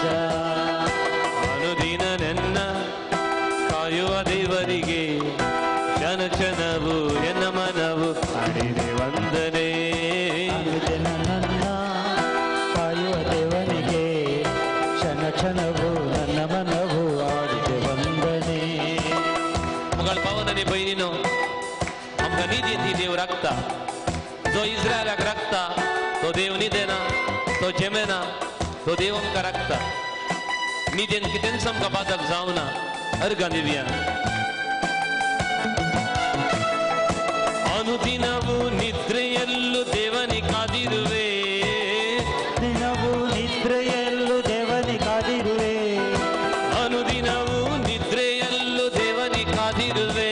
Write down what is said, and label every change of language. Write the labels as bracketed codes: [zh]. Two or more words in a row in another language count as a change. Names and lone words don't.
[kn] ಅನುದಿನ ನನ್ನ ಕಾಯುವ ದೇವರಿಗೆ ಕ್ಷಣ ಕ್ಷಣವು ಎನ್ನ ಮನವು ಹಾಡಿದೆ ವಂದನೆ. ಅನುದಿನ ನನ್ನ ಕಾಯುವ ದೇವನಿಗೆ ಕ್ಷಣ ಕ್ಷಣವು ನನ್ನ ಮನವು ಹಾಡಿದೆ ವಂದನೆ. [kok] मुघल पावन आणि बहिणीनो, आमकां निधी ती देव राखता. जो इस्रायलाक राखता तो देव न्हिदेना, तो जेमेना, तो देव आमकां राखता. न्हिदेन कितेंच आमकां बाधक जावना. अर्गां दिवया. [kn] ಅನುದಿನವೂ ನಿದ್ರೆಯಲ್ಲೂ ದೇವನಿ ಕಾದಿರುವೆ, ದಿನವೂ ನಿದ್ರೆಯಲ್ಲೂ ದೇವನಿ ಕಾದಿರುವೆ, ಅನುದಿನವೂ ನಿದ್ರೆಯಲ್ಲೂ ದೇವನಿ ಕಾದಿರುವೆ,